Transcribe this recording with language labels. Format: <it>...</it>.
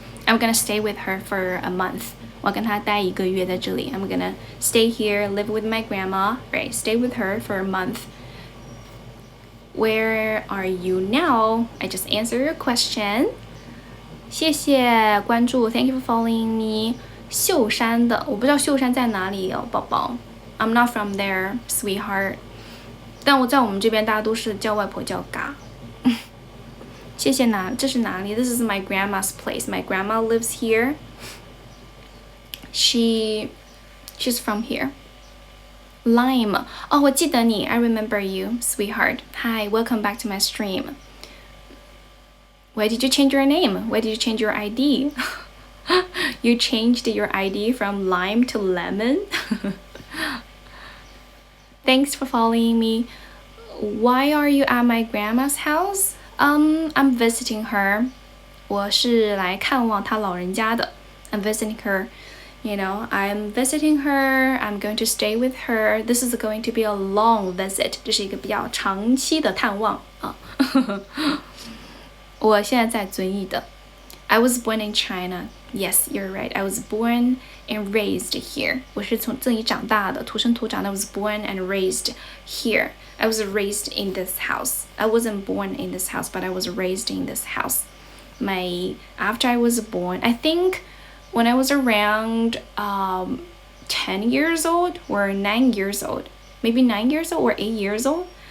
<en>I'm gonna stay with her for a month.</en> <zh>我要跟她待1个月在这里.</zh> <en>I'm gonna stay here, live with my grandma, right? Stay with her for a month. Where are you now? I just answered your question.</en> <zh>谢谢关注.</zh> <en>Thank you for following me.</en> <zh>秀山的，我不知道秀山在哪里哦，宝宝。</zh> <en>I'm not from there, sweetheart.</en> <zh>但我在我们这边大家都是叫外婆叫嘎。谢谢这是哪里？</zh> <en>This is my grandma's place. My grandma lives here. She's from here. Lime.</en> <zh>哦，我记得你</zh> <en>I remember you, sweetheart. Hi, welcome back to my stream. Why did you change your name? Why did you change your ID? You changed your ID from Lime to Lemon? Thanks for following me. Why are you at my grandma's house? I'm visiting her.</en> <zh>我是来看望她老人家的。</zh> <en>I'm visiting her. I'm visiting her. I'm going to stay with her. This is going to be a long visit.</en> <zh>这是一个比较长期的探望啊。我现在在遵义的。</zh> <en>I was born in China. Yes, you're right. I was born and raised here.</en> <zh>我是从遵义长大的，土生土长的。</zh> <en>I was born and raised here. I was raised in this house. I wasn't born in this house, but I was raised in this house. After I was born, I think when I was around 10 years old or 9 years old, maybe 9 years old or 8 years old.</en>